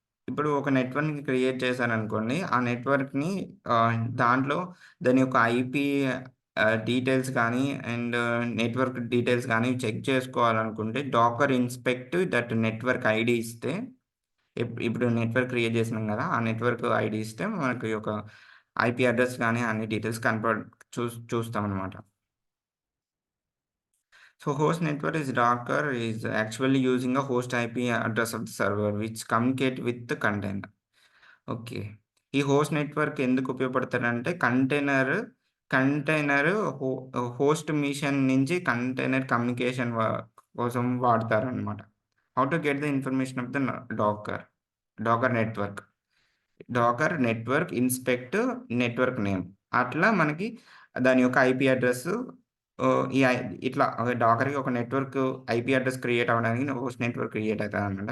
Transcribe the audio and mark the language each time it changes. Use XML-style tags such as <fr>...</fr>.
<te>ఇప్పుడు ఒక నెట్వర్క్‌ని క్రియేట్ చేశారనుకోండి. ఆ నెట్వర్క్‌ని దాంట్లో దాని యొక్క ఐపీ డీటెయిల్స్ కానీ అండ్ నెట్వర్క్ డీటెయిల్స్ గానీ చెక్ చేసుకోవాలనుకుంటే Dakar inspect that network ID ఇస్తే ఇప్పుడు నెట్వర్క్ క్రియేట్ చేసినాం గదా! ఆ నెట్వర్క్ ఐడీ ఇస్తే మనకి ఒక ఐపీ అడ్రెస్ గానీ అన్ని details చూస్తామనమాట.</te> <en>So host network is Docker is actually using a host IP address of the server which communicate with the container. Okay.</en> <te>ఈ హోస్ట్ నెట్వర్క్ ఎందుకు ఉపయోగపడతాడంటే కంటైనర్ హో హోస్ట్ మిషన్ నుంచి container communication కోసం వాడతారనమాట.</te> <en>How to get the information of the Docker, Docker network.</en> <te>Dakar network inspect network name. అట్లా మనకి దాని యొక్క IP address ఈ ఇట్లా డాకర్‌కి ఒక నెట్వర్క్ ఐపీ అడ్రెస్ క్రియేట్ అవ్వడానికి హోస్ట్ నెట్వర్క్ క్రియేట్ అయితదనమాట.</te>